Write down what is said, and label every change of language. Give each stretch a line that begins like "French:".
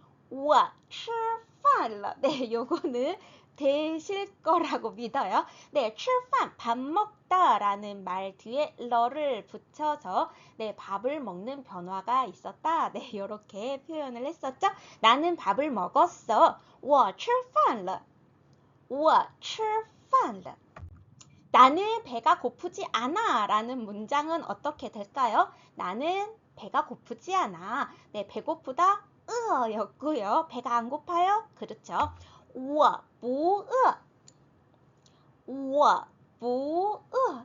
Chinese: 我吃饭了.
Korean: 네, 요거는 되실 거라고 믿어요. 네, 吃饭, 밥 먹다 라는 말 뒤에 러를 붙여서 네, 밥을 먹는 변화가 있었다. 네, 요렇게 표현을 했었죠. 나는 밥을 먹었어.
Chinese: 我吃饭了.我吃饭了.
Korean: 나는 배가 고프지 않아 라는 문장은 어떻게 될까요? 나는 배가 고프지 않아. 네, 배고프다 였고요. 배가 안 고파요? 그렇죠.
Chinese: 我不饿.